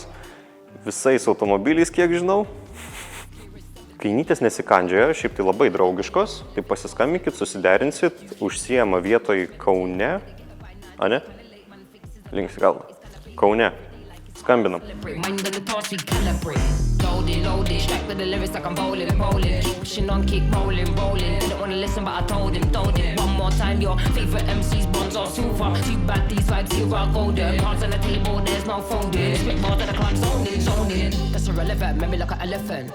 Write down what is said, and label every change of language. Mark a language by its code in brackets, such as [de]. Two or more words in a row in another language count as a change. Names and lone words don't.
[lt] Visais automobiliais, kiek žinau. Kainytės nesikandžioja, šiaip tai labai draugiškos. Tai pasiskambinkit, susiderinsit, užsiima vietoj Kaune. A ne? Linksi galvą. Kaune. Skambinam. [en] loaded, loaded. Strapped to the lyrics like I'm bowling, bowling. Keep pushing on, keep rolling, rolling. Didn't wanna listen, but I told him. One more time, your favorite MC's bonds or silver. Too bad these vibes here are golden. Cards on the table, there's no folding. Spit more than the club, zoning, zoning. That's irrelevant, make me like an elephant.